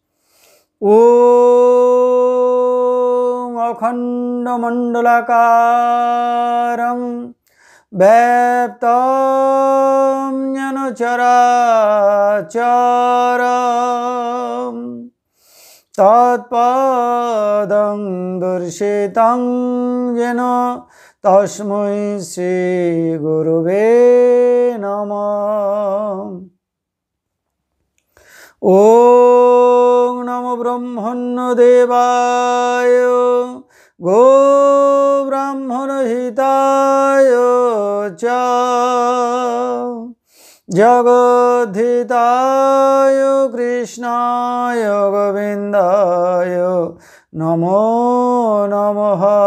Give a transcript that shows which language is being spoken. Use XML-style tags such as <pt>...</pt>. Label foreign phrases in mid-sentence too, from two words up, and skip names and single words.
<sa>ওম অখণ্ডমণ্ডলাকারং ব্যাপ্তং যেন চরাচরম তৎপদং দর্শিতং যেন তস্मै শ্রী গুরুবে নমঃ। ওম নমো ব্রহ্মণ্যদেবায় গো ব্রাহ্মণহিতায় চ জগদ্ধিতায় কৃষ্ণায় গোবিন্দায় নমো নমঃ।</sa>